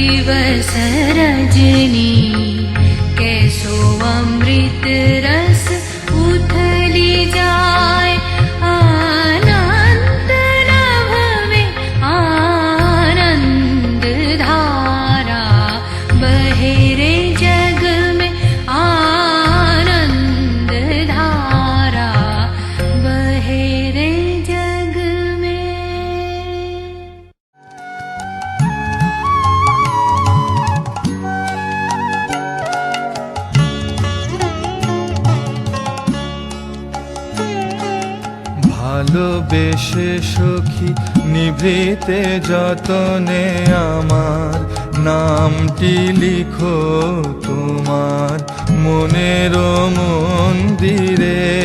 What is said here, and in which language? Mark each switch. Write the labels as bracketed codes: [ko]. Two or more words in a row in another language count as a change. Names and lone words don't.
[hi] दिवस रजनी कैसो अमृत रस उथली जाए आनंद नभ में आनंद धारा बहे रे जग में आनंद धारा बहे रे जग में। [bn] ভালোবেসে সখী নিভৃতে যতনে আমার নামটি লিখো তোমার মনের মন্দিরে।